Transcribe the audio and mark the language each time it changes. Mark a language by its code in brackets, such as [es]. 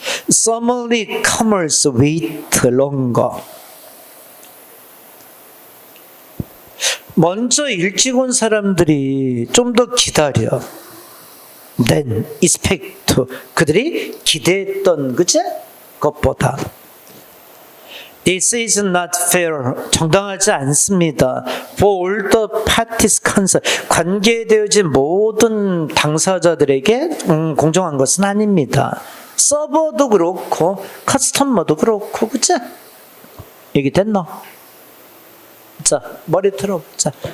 [en] Some comers wait longer. [ko] 먼저 일찍 온 사람들이 좀 더 기다려. [en] Then expect. [ko] 그들이 기대했던 그제 것보다. [en] This is not fair. [ko] 정당하지 않습니다. [en] For all the parties concerned. [ko] 관계되어진 모든 당사자들에게 공정한 것은 아닙니다. 서버도 그렇고 커스터머도 그렇고 그치? 얘기 됐나? 자, 머리 틀어보자.